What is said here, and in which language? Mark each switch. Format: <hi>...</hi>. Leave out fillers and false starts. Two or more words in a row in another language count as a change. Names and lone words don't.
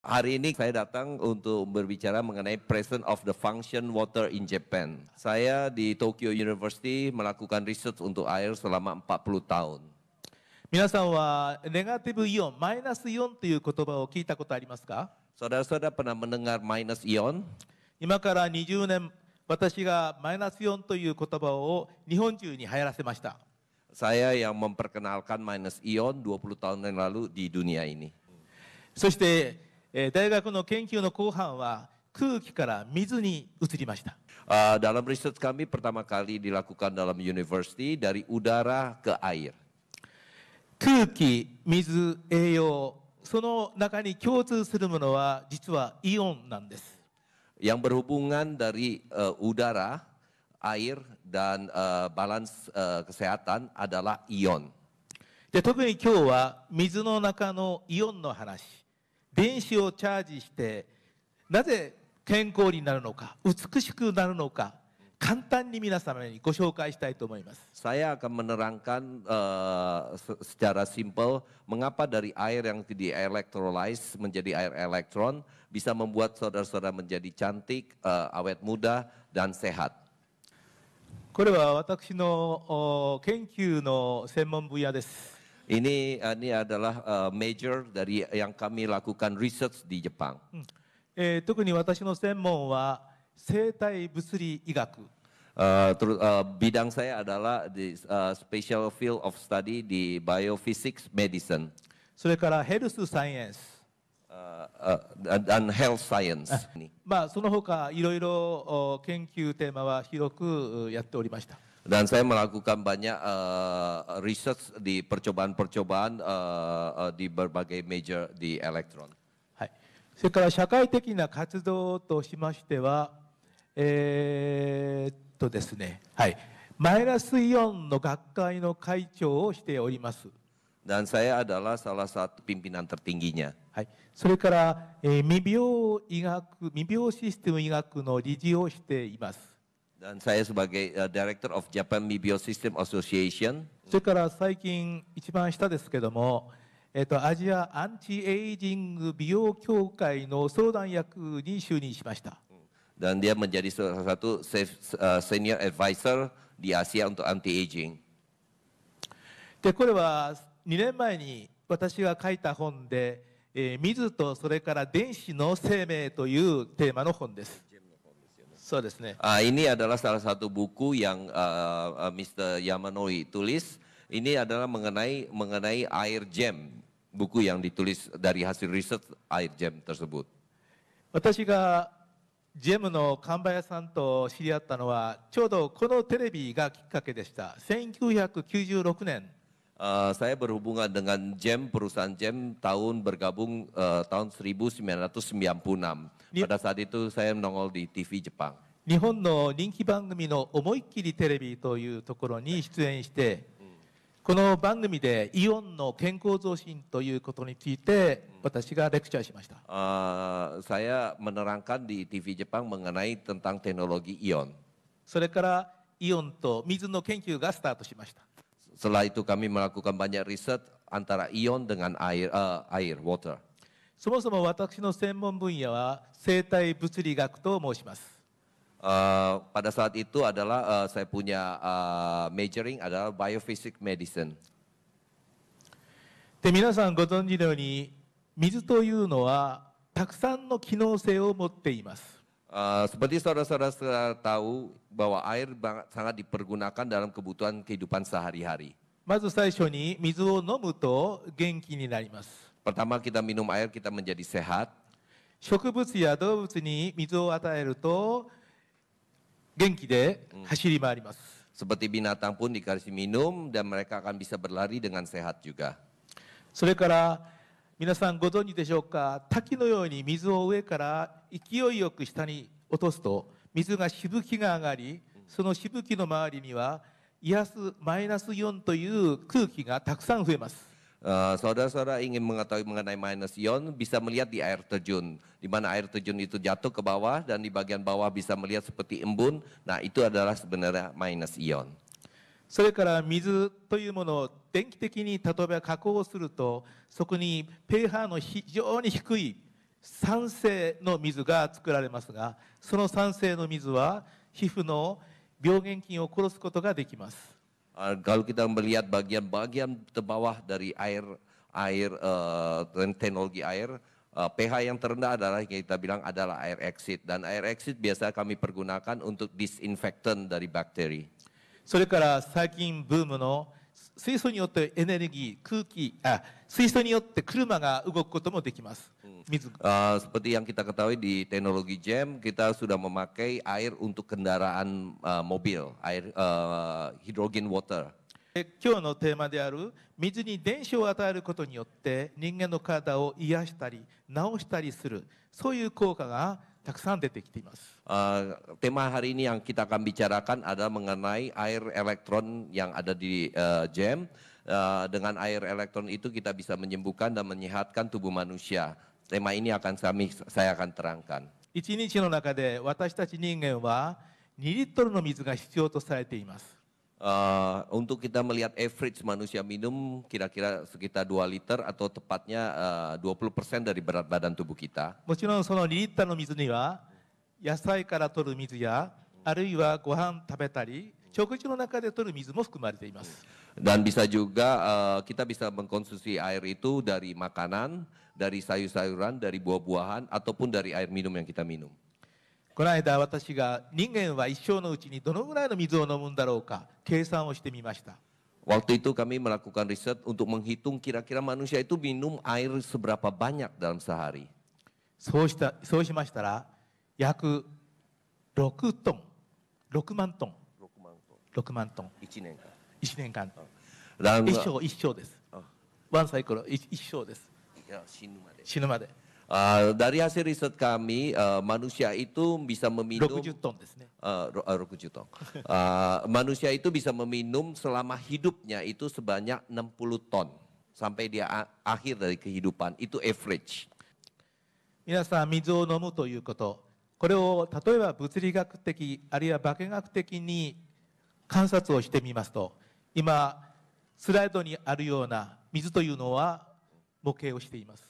<id>Hari ini saya datang untuk berbicara mengenai</id> <en>presence of the function water in Japan.</en> <id>Saya di Tokyo University melakukan research untuk air selama 40 tahun.</id> <ja>皆さんはネガティブイオン、マイナスイオンという言葉を聞いたことありますか？</ja> <id>Saudara-saudara pernah mendengar minus ion?</id> <ja>今から20年、私がマイナスイオンという言葉を日本中に流行らせました。</ja> <id>Saya yang memperkenalkan minus ion 20 tahun yang lalu di dunia ini.</id> <ja>そして、大学の研究の後半は空気から水に移りました。</ja> <id>Dalam research kami pertama kali dilakukan dalam university dari udara ke air.</id> <ja>空気、水、栄養、その中に共通するものは実はイオンなんです。</ja> <id>Yang berhubungan dari udara, air, dan balance kesehatan adalah ion.</id> <ja>で、特に今日は水の中のイオンの話、電子をチャージしてなぜ健康になるのか、美しくなるのか、簡単に皆様にご紹介したいと思います。</ja> <id>Saya akan menerangkan secara simpel mengapa dari air yang di-electrolyze menjadi air elektron bisa membuat saudara-saudara menjadi cantik, awet muda, dan sehat.</id> <ja>これは私の研究の専門分野です。</ja> <id>Ini adalah major dari yang kami lakukan research di Jepang.</id> <ja>特に私の専門は生体物理医学。</ja> <id>Bidang saya adalah di</id> <en>special field of study</en> <id>di</id> <en>biophysics medicine.</en> <ja>それからヘルスサイエンス。</ja> <en>Dan health science.</en> <ja>その他いろいろ研究テーマは広くやっておりました。</ja> <id>Dan saya melakukan banyak research di percobaan-percobaan di berbagai major di elektron.</id> <ja>はい。それから社会的な活動としましては、ですね、はい、マイナスイオンの学会の会長をしております。</ja> <id>Dan saya adalah salah satu pimpinan tertingginya.</id> <ja>はい。それから、未病システム医学の理事をしています。</ja> <id>Dan saya sebagai</id> <en>Director of Japan Biosystem Association.</en> <ja>それから最近一番下ですけども、アジアアンチエイジング美容協会の相談役に就任しました。</ja> <id>Dan dia menjadi salah satu</id> <en>senior advisor</en> <id>di Asia untuk anti-aging.</id> <ja>で、これは2年前に私が書いた本で、水とそれから電子の生命というテーマの本です。そうですね。</ja> <id>Ini adalah salah satu buku yang Mr. Yamanori tulis. Ini adalah mengenai air gem, buku yang ditulis dari hasil riset air gem tersebut.</id> <ja>私がジェムの看板屋さんと知り合ったのはちょうどこのテレビがきっかけでした。1996年。</ja> <id>Saya berhubungan dengan Gem, perusahaan Gem bergabung tahun 1996. Pada saat itu saya menongol di TV Jepang.</id> <ja>日本の人気番組の思いっきりテレビというところに出演して、この番組でイオンの健康増進ということについて私がレクチャーしました。</ja> <id>Saya menerangkan di TV Jepang mengenai tentang teknologi ion.</id> <ja>それからイオンと水の研究がスタートしました。</ja> <id>Setelah itu kami melakukan banyak riset antara ion dengan air, water.</id> <ja>そもそも私の専門分野は生体物理学と申します。</ja> <id>Pada saat itu adalah saya punya majoring adalah</id> <en>biophysics medicine.</en> <ja>で、皆さんご存知のように水というのはたくさんの機能性を持っています。</ja> <id>Seperti saudara-saudara tahu bahwa air sangat dipergunakan dalam kebutuhan kehidupan sehari-hari.</id> <ja>まず最初に水を飲むと元気になります。</ja> <id>Pertama kita minum air kita menjadi sehat.</id> <ja>植物や動物に水を与えると元気で走り回ります。</ja> <id>Seperti binatang pun dikasih minum dan mereka akan bisa berlari dengan sehat juga.</id> <ja>それから皆さんご存知でしょうか、滝のように水を上から勢いよく下に落とすと水がしぶきが上がり、そのしぶきの周りには癒すマイナスイオンという空気がたくさん増えます。</ja> <id>Saudara-saudara ingin mengetahui mengenai minus ion bisa melihat di air terjun, di mana air terjun itu jatuh ke bawah dan di bagian bawah bisa melihat seperti embun. Nah itu adalah sebenarnya minus ion.</id> <ja>それから水というものを電気的に例えば加工すると、そこにpHの非常に低い酸性の水が作られますが、その酸性の水は皮膚の病原菌を殺すことができます。</ja> <id>Kalau kita melihat bagian-bagian terbawah dari dan teknologi air, pH yang terendah adalah yang kita bilang adalah air exit, dan air exit biasa kami pergunakan untuk disinfektan dari bakteri.</id> <ja>それから最近ブームの水素によってエネルギー、水素によって車が動くこともできます。水。</ja> <id>Seperti yang kita ketahui di teknologi JEM, kita sudah memakai air untuk kendaraan mobil, air</id> <en>hydrogen water.</en> <ja>今日のテーマである水に電子を与えることによって人間の体を癒したり治したりする、そういう効果がたくさん出てきています。</ja> <id>Tema hari ini yang kita akan bicarakan adalah mengenai air elektron yang ada di JEM. Dengan air elektron itu kita bisa menyembuhkan dan menyehatkan tubuh manusia. Tema ini saya akan terangkan.</id> <ja>1 日の中で私たち人間は2リットルの水が必要とされています。</ja> <id>Untuk kita melihat average manusia minum kira-kira sekitar 2 liter atau tepatnya 20% dari berat badan tubuh kita.</id> <ja>もちろんその2リットルの水には野菜から取る水や、あるいはご飯食べたり食事の中で取る水も含まれています。</ja> <id>Dan bisa juga kita bisa mengkonsumsi air itu dari makanan, dari sayur-sayuran, dari buah-buahan, ataupun dari air minum yang kita minum.</id> <ja>この間私が人間は一生のうちにどのぐらいの水を飲むんだろうか計算をしてみました。</ja> <id>Waktu itu kami melakukan riset untuk menghitung kira-kira manusia itu minum air seberapa banyak dalam sehari.</id> <ja>そうしましたら約6トン、6万トン、6万トン、1年間、</ja> <id>Dan</id> <ja>一生です。ワンサイクル一生です。死ぬまで。</ja> <id>dari hasil riset kami, manusia itu bisa meminum</id> <ja>60 トンですね。</ja> <id>60 ton. Manusia itu bisa meminum selama hidupnya itu sebanyak 60 ton sampai dia akhir dari kehidupan. Itu average.</id> <ja>皆さん水を飲むということ、これを例えば物理学的あるいは化学的に観察をしてみますと、今スライドにあるような水というのは模型をしています。</ja>